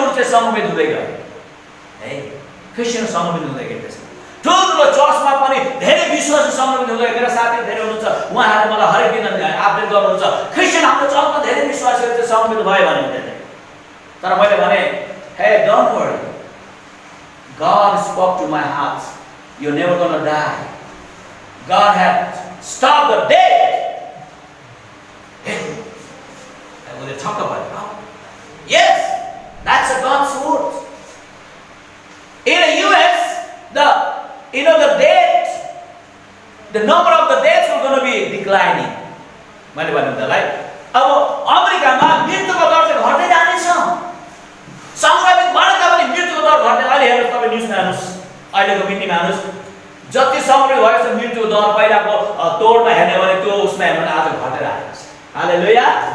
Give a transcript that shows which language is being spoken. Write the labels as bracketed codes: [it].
[ne] समूहित हुँदै गए है, क्रिस्चियन समूहित हुँदै गए। त्यसमा ठुलो चर्चमा पनि धेरै विश्वासी समूहित हुँदै गए। मेरा साथीहरू धेरै हुनुहुन्छ, उहाँहरूले मलाई हरेक दिन अपडेट गर्नुहुन्छ, क्रिस्चियन हाम्रो चर्चमा धेरै विश्वासीहरू चाहिँ समूहित भयो भने हुँदैन। तर मैले भने, [en] Hey don't worry, God spoke to my heart, you're never going to die. God had stopped the death. And when they talk about it, yes, that's a God's word. In the US, the death, the number of the deaths are going to be declining. [ne] मैले भन्नु तलाई अब अमेरिकामा मृत्युको दर चाहिँ घट्दै जानेछ। संक्रमित भएर पनि मृत्युको दर घट्दै, अहिले हेर्नुहोस् तपाईँ न्युजमा हेर्नुहोस्, अहिलेको मितिमा हेर्नुहोस्, जति संक्रमित भएको छ मृत्युको दर पहिलाको तोडमा हेर्ने भने त्यो उसमा हेर्नु भने आज घटेर आएको छ। हालेलुया।